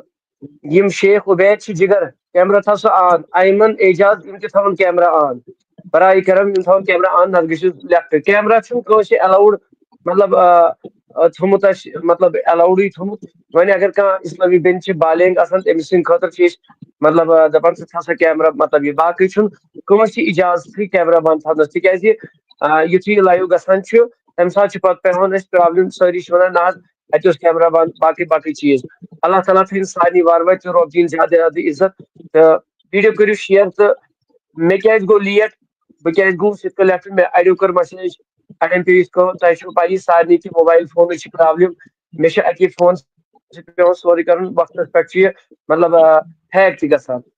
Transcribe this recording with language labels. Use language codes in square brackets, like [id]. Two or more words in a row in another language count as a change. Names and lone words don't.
[ks] یم شیخ عبید چھ جگر کیمرہ تھا سو آن ایمن اعجاز یم تہ تھاون [en] camera on [ks] برائے کرم یم تھاون [en] camera on [ks] نت گژھِ [en] left camera [ks] چھُ کٲنٛسہِ الاؤڈ مطلب تھومُت اَسہِ مطلب الاؤڈٕے تھومُت وۄنۍ اگر کانٛہہ اسلامی بیٚنہِ چھِ بالینگ آسان تٔمِس سٕنٛدِ خٲطرٕ چھِ أسۍ مطلب دپان ژٕ تھاو سا کیمرہ مطلب یہِ باقٕے چھُنہٕ کٲنٛسہِ اجازتھٕے کیمرہ بنٛد تھاونس تِکیازِ یُتھُے یہِ لایو گژھان چھُ تمہِ ساتہٕ چھِ پتہٕ پیٚوان اَسہِ پرابلم سٲری چھِ ونان نہ حظ اتہِ اوس کیمرہ بنٛد باقٕے باقٕے چیٖز اللہ تعالیٰ تھٲیِن سارنٕے وارٕ وارٕ تہٕ رۄب دِیِن زیادٕ زیادٕ عزت تہٕ ویٖڈیو کٔرِو شیر تہٕ مےٚ کیازِ گوٚو لیٹ بہٕ کیازِ گوٚوُس یِتھ کٔنۍ لیفٹ مےٚ اڑیو کٔر مسیج اڑٮ۪ن پیٚیہِ یِتھ کٲٹھۍ تۄہہِ چھو پَیی سارنٕے تہِ [en] mobile phone [ks] چھِ پرابلم مےٚ چھِ اَکے فون سۭتۍ پیٚوان سورُے کرُن وقتس پٮ۪ٹھ چھُ یہِ مطلب ہیک تہِ گژھان